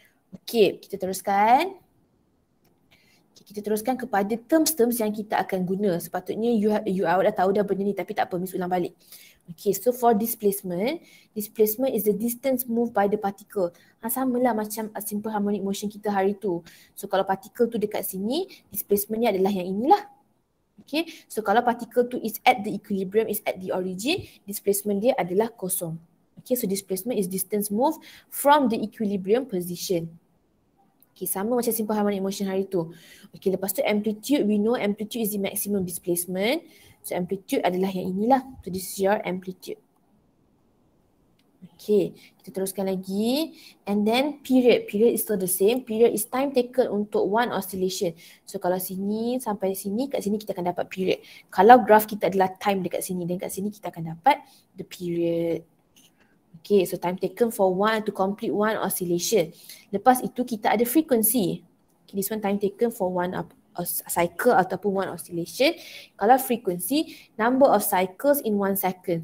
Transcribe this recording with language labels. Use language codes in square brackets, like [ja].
[ms] Okay, kita teruskan. Okay, kita teruskan kepada terms-terms yang kita akan guna. Sepatutnya you awak dah tahu dah benda ni, tapi tak apa, Miss ulang balik. Okay, [en] so for displacement is the distance moved by the particle. [ms] Samalah macam simple harmonic motion kita hari tu. So kalau particle tu dekat sini, displacement ni adalah yang inilah. Okay, so kalau particle tu is at the equilibrium, is at the origin, displacement dia adalah kosong. [en] Okay, so displacement is distance moved from the equilibrium position. [ms] Okay, sama macam simple harmonic motion hari tu. Okay, lepas tu amplitude, [en] we know amplitude is the maximum displacement. [ms] So amplitude adalah yang inilah. [en] So this is your amplitude. Okay, [ms] kita teruskan lagi. [en] And then period is still the same. Period is time taken untuk one oscillation. [ms] So kalau sini sampai sini, kat sini kita akan dapat period. Kalau graph kita adalah time dekat sini, dan kat sini kita akan dapat the period. [en] Okay, so time taken for one to complete one oscillation. [ms] Lepas itu kita ada frequency. [en] Okay, this one time taken for one cycle ataupun one oscillation. Kalau frequency, number of cycles in 1 second.